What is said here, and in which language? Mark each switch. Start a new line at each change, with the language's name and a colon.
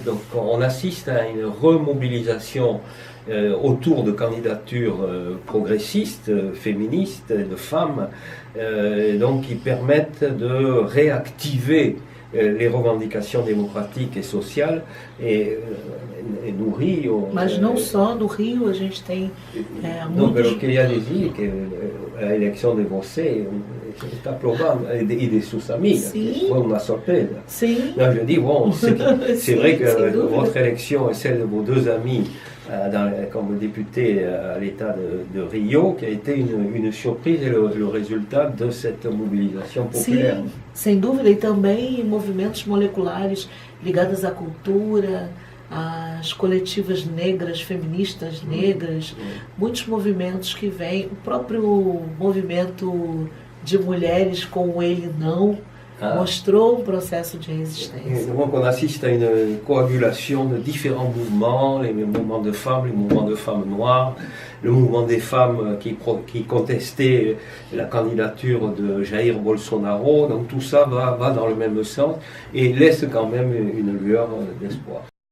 French: Donc on assiste à une remobilisation autour de candidatures progressistes, féministes, de femmes, donc qui permettent de réactiver les revendications démocratiques et sociales no Rio.
Portuguese: Mas não só no Rio, a gente tem Não, muitos... eu queria dizer que a eleição de você está provando, e de suas amigas, foi uma surpresa. Sim.
French: Non, je dis, bon, c'est vrai que votre doute. élection et celle de vos 2 amis comme député à l'État de Rio, qui a été une surprise et le résultat de cette mobilisation populaire.
Portuguese: Sim, sem dúvida, e também movimentos moleculares ligados à cultura, às coletivas negras, feministas negras, muitos movimentos que vêm, o próprio movimento de mulheres com o Ele Não, mostrou um processo de resistência.
French: Donc on assiste à une coagulation de différents mouvements, les mouvements de femmes, les mouvements de femmes noires, le mouvement des femmes qui contestaient la candidature de Jair Bolsonaro. Donc tout ça va dans le même sens et laisse quand même une lueur d'espoir.